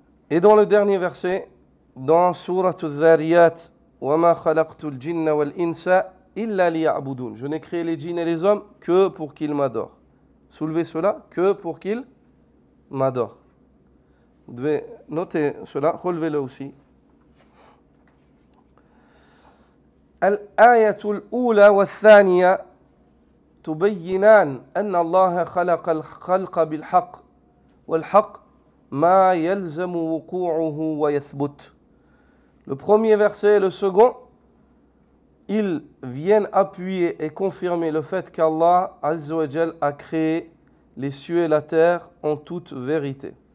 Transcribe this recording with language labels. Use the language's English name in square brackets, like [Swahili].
[French] Et dans le dernier verset, dans Surat Al-Dhariyat, [Arabic] وَمَا خَلَقْتُ الْجِنَّ وَالْإِنسَ إِلَّا لِيَعْبُدُونَ. [French] Je n'ai créé les djinns et les hommes que pour qu'ils m'adorent. Soulevez cela, que pour qu'ils m'adorent. Vous devez noter cela, relevez-le aussi. [Arabic] الآية الأولى والثانية تبينان أن الله خلق الخلق بالحق والحق ما يلزم وقوعه ويثبت. [French] Le premier verset et le second, ils viennent appuyer et confirmer le fait qu'Allah Azza wa Jal a créé les cieux et la terre en toute vérité.